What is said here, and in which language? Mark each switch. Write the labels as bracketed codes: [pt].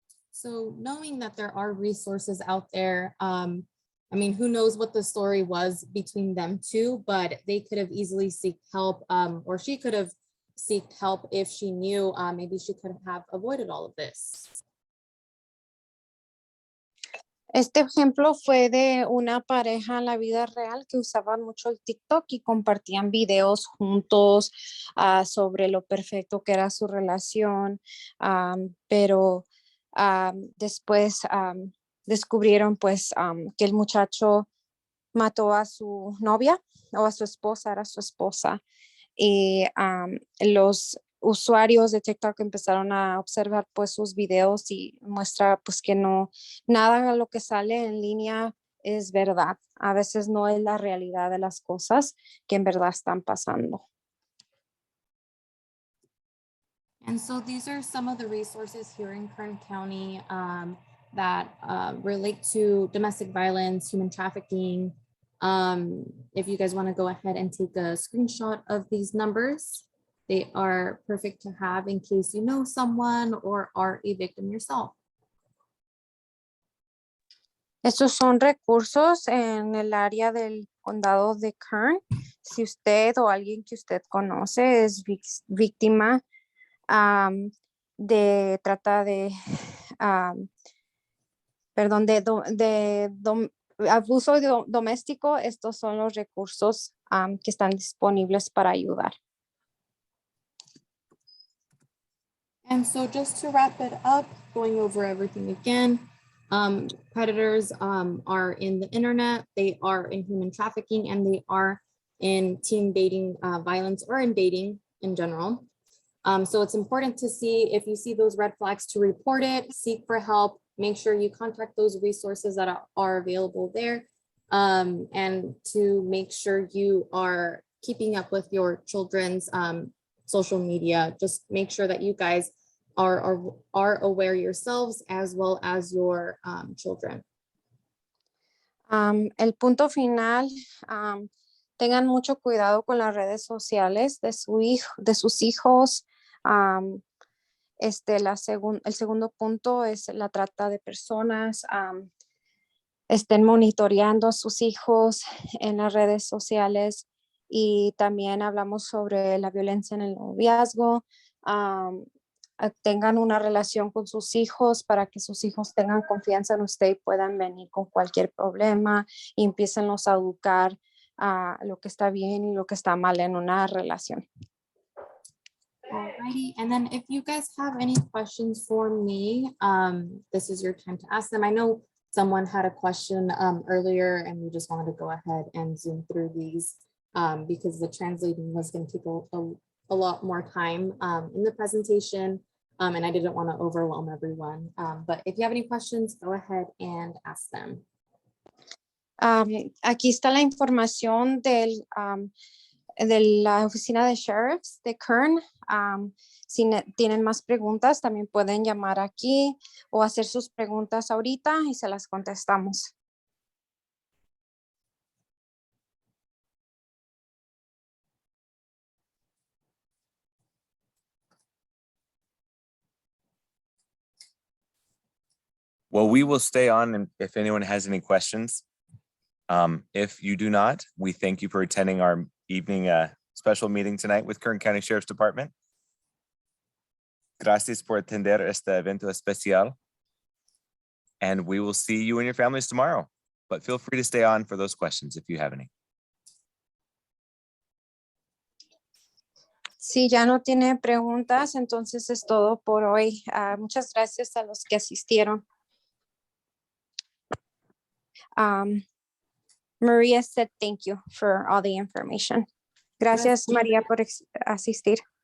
[en] So knowing that there are resources out there, I mean, who knows what the story was between them two, but they could have easily sought help, or she could have sought help if she knew. Maybe she could have avoided all of this. [es] Este ejemplo fue de una pareja en la vida real que usaban mucho el TikTok y compartían videos juntos sobre lo perfecto que era su relación, pero después descubrieron pues que el muchacho mató a su novia o a su esposa, era su esposa, y los usuarios de TikTok empezaron a observar pues sus videos y muestra pues que no, nada de lo que sale en línea es verdad. A veces no es la realidad de las cosas que en verdad están pasando. [en] And so these are some of the resources here in Kern County that relate to domestic violence, human trafficking. If you guys want to go ahead and take a screenshot of these numbers, they are perfect to have in case you know someone or are a victim yourself. [es] Estos son recursos en el área del condado de Kern. Si usted o alguien que usted conoce es víctima de trata de, perdón, de abuso doméstico, estos son los recursos que están disponibles para ayudar. [en] And so just to wrap it up, going over everything again, predators are in the internet, they are in human trafficking, and they are in teen dating violence or in dating in general. So it's important to see if you see those red flags to report it, seek for help, make sure you contact those resources that are available there, and to make sure you are keeping up with your children's social media. Just make sure that you guys are aware yourselves as well as your children. [es] El punto final, tengan mucho cuidado con las redes sociales de sus hijos. El segundo punto es la trata de personas. Estén monitoreando a sus hijos en las redes sociales, y también hablamos sobre la violencia en el noviazgo. Tengan una relación con sus hijos para que sus hijos tengan confianza en usted y puedan venir con cualquier problema y empiecen a educar a lo que está bien y lo que está mal en una relación. [en] Alrighty, and then if you guys have any questions for me, this is your time to ask them. I know someone had a question earlier, and we just wanted to go ahead and zoom through these because the translating was going to take a lot more time in the presentation, and I didn't want to overwhelm everyone. But if you have any questions, go ahead and ask them. [es] Aquí está la información de la oficina de sheriffs de Kern. Si tienen más preguntas, también pueden llamar aquí o hacer sus preguntas ahorita y se las contestamos. [en] Well, we will stay on, and if anyone has any questions. If you do not, we thank you for attending our evening special meeting tonight with Kern County Sheriff's Department. [es] Gracias por atender este evento especial. [en] And we will see you and your families tomorrow, but feel free to stay on for those questions if you have any. [es] Si ya no tiene preguntas, entonces es todo por hoy. Muchas gracias a los que asistieron. [en] Maria said thank you for all the information. [es] Gracias, María, por asistir.